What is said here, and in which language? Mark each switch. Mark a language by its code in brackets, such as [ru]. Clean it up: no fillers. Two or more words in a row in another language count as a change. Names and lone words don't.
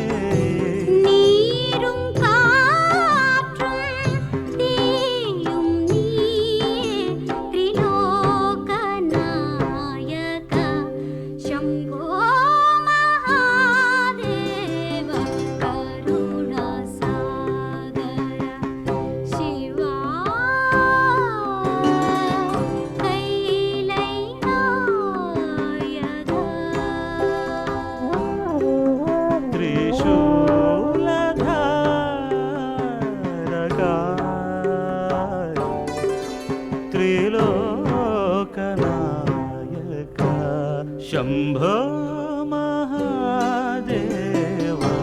[ta] நீரும் காற்றும் தீயும் நீயே திரிலோகநாயக சம்போ மகாதேவ கருணாசாகர சிவா கைலை [sa] त्रिशूलधारका त्रिलोकनायका शम्भो महादेव